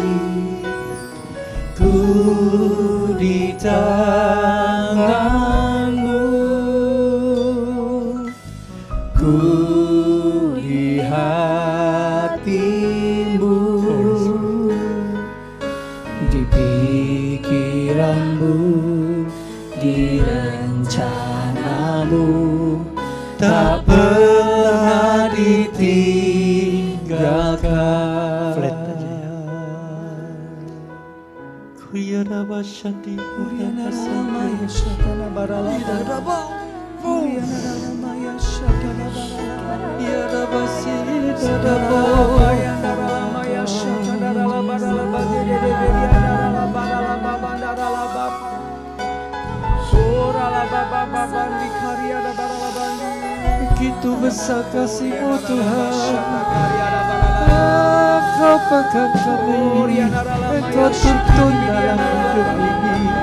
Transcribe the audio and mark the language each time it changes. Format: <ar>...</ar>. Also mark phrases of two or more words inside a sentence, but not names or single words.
<id>Ku di tangan-Mu, ku di hati-Mu, di pikiran-Mu, di rencana-Mu, tak pernah ditinggalkan. Flat aja ya. Kuyana basyati, kuyana samaya syatana barala, kuyana maya syatana barala, kuyana basi dadabo, kuyana maya syatana barala, badede kuyana barala, babandara bab, surala baba di karya barala bandi. Begitu besar kasih-Mu Tuhan, Engkau pegang kami, Engkau tuntun dalam hidup ini.</id>